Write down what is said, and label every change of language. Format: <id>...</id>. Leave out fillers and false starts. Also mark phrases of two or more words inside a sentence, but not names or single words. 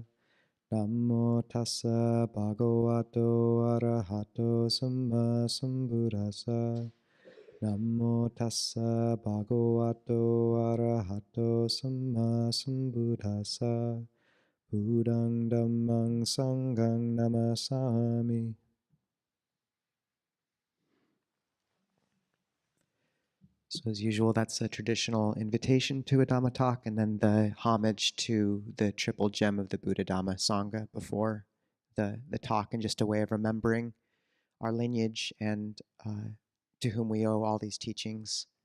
<pi>Namo tassa bhagavato arahato samma sambuddhassa. Namo tassa bhagavato arahato samma sambuddhassa. Buddhang dhammang sanghang namasami.</pi> <en>So as usual, that's a traditional invitation to a Dhamma talk, and then the homage to the triple gem of the Buddha Dhamma Sangha before the talk, and just a way of remembering our lineage and to whom we owe all these teachings.</en>